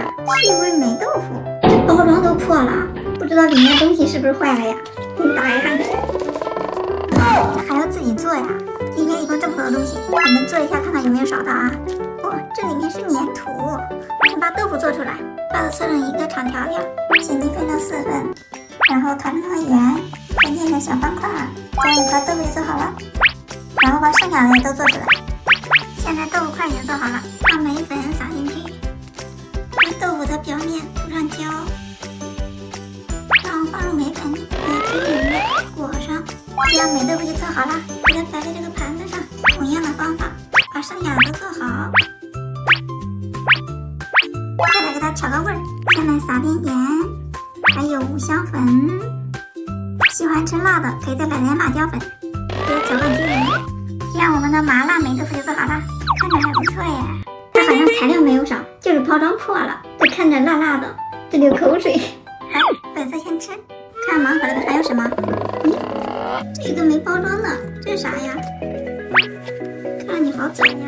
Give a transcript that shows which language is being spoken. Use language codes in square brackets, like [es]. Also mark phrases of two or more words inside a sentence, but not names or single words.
[zh] 趣味美豆腐。這包裝都破了，不知道裡面東西是不是壞了呀？給你打開看看。還要自己做呀？裡面一共這麼多東西，我們做一下看看有沒有少到啊？哦，這裡面是粘土。先把豆腐做出來，把它切成一個長條條，先分成4份，然後團成圓，再捏成小方塊。這樣1塊豆腐就做好了，然後把剩下的都做出來。現在豆腐塊已經做好了，把梅粉撒進去，在豆腐的表面塗上膠，然後放入梅粉，均勻的裹上，這樣梅豆腐就做好了。給它擺在這個盤子上，同樣的方法把剩下的都做好。再來給它調個味兒，先來撒點鹽，還有五香粉。喜歡吃辣的，可以再來點辣椒粉，給它攪拌均勻。這樣我們的麻辣梅豆腐就做好了，看着還不錯耶。它好像材料沒有少，就是包裝破了，就看着辣辣的，就流口水。來，粉色先吃，看盲盒裡還有什麼？咦，這個沒包裝的，這是啥呀？看着你好窄呀。